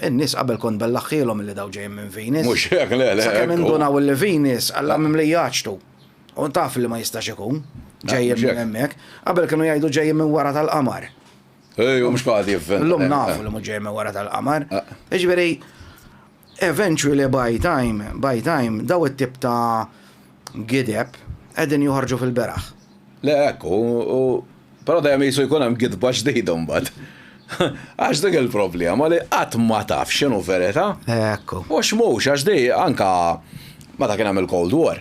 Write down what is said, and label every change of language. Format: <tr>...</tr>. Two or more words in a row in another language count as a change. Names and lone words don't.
<mt>In-nies qabel kont bellaħħilhom li daw ġejjin minn Venus. Mhux hekk le. Sakemm indunaw li Venus alla mimlijjaċtu. U taf li ma jistax ikun ġejjin minn hemmhekk. Qabel kienu jgħidu ġejjin minn wara tal-qamar. U mhux qagħd jivvent. Llum nafu li mhux ġejjin minn wara tal-qamar. Jiġifieri</mt> <en>eventually by time</en> <mt>daw it-tip ta' gideb qegħdin joħorġu fil-beraħ. Le ekku, però dejjem jisu jkun hemm gidba ġdida mbagħad. Għax dik il-problema li qatt ma taf x'inhu verità. Ekku. U x'mhux għax di anka meta kien hemm il-Cold War.</mt>